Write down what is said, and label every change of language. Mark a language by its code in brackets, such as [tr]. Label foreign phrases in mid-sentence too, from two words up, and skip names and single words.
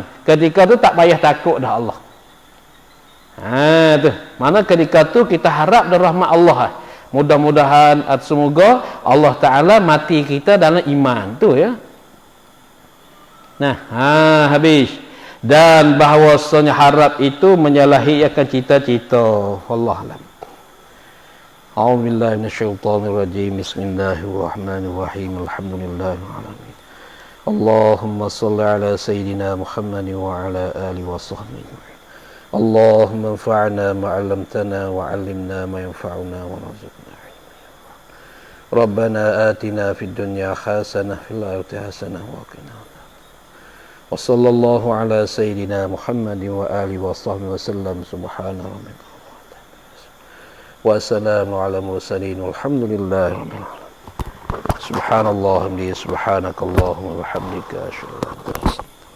[ms] Ketika tu tak payah takut dah Allah. Tu mana ketika tu kita harap dan rahmat Allah. Mudah-mudahan semoga Allah Ta'ala mati kita dalam iman tu ya. Habis. Dan bahawasanya harap itu menyalahi akan cita-cita. Wallahualam. [ar] A'udzubillahi minasyaitonirrajim. بسم الله الرحمن الرحيم. الحمد لله رب العالمين. اللهم صل على سيدنا محمد وعلى آله وصحبه. اللهم انفعنا ما علمتنا وعلمنا ما ينفعنا وارزقنا علما. ربنا آتنا في الدنيا حسنة في الآخرة حسنة وقنا عذاب. وصلى الله على سيدنا محمد وآله وصحبه وسلم. سبحان ربك وسلام على المرسلين والحمد لله رب العالمين. سبحان الله وبحمده سبحانك اللهم وبحمدك أشهد أن لا إله إلا أنت